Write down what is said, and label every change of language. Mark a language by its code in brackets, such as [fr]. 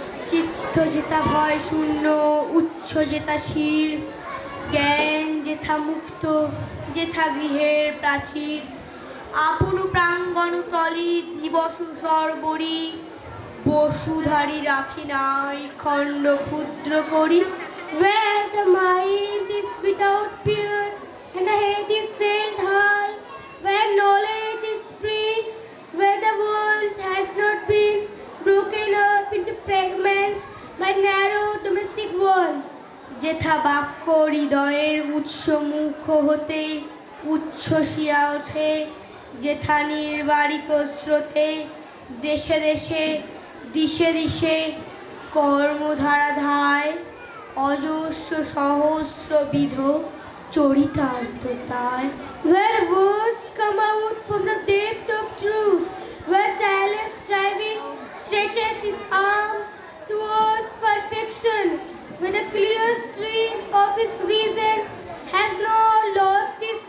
[bn] চিত্ত যেথা ভয় শূন্য, উচ্চ যেথা শির, জ্ঞান যেথা মুক্ত, যেথা গৃহের প্রাচীর, আপন প্রাঙ্গণ তলি দিবস সর্বরি, বসুধারী রাখি নাই খণ্ড ক্ষুদ্র করি। [en] Where the mind is without fear and the head is sailed high, where knowledge is free, where the world has not been broken up into fragments by narrow domestic walls. [bn] যেথা বাক্য হৃদয়ের উৎস মুখ হতে উচ্ছ্বসিয়া ওঠে, যেথা নির্বারিত স্রোতে দেশে দেশে দিশে দিশে কর্মধারা ধায়, অজস্র সহস্রবিধ চরিতার্থতায়। [en] Where words come out from the depth of truth, where tireless striving stretches his arms towards perfection, where the clear stream of his reason has not lost